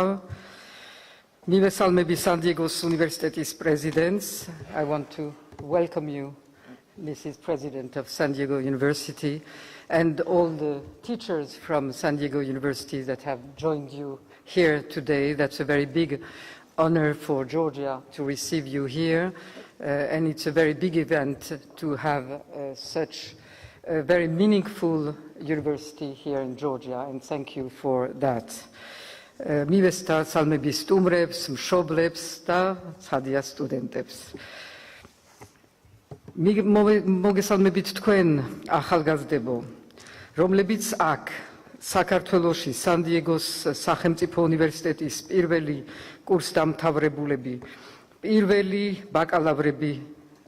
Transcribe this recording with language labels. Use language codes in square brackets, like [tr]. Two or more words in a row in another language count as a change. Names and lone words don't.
[en] მივესალმები San-Diego's University's presidents. I want to welcome you, Mrs. President of San Diego University, and all the teachers from San Diego University that have joined you here today. That's a very big honor for Georgia to receive you here, and it's a very big event to have such a very meaningful university here in Georgia, and thank you for that. [ka] მივესალმებით სალმები სტუმრებს, მშობლებს და ცხადია სტუდენტებს. მოგესალმებით თქვენ ახალგაზრდებო, რომლებიც აქ საქართველოში San-Diego's სახელმწიფო უნივერსიტეტის პირველი კურსდამთავრებულები, პირველი ბაკალავრები ხართ.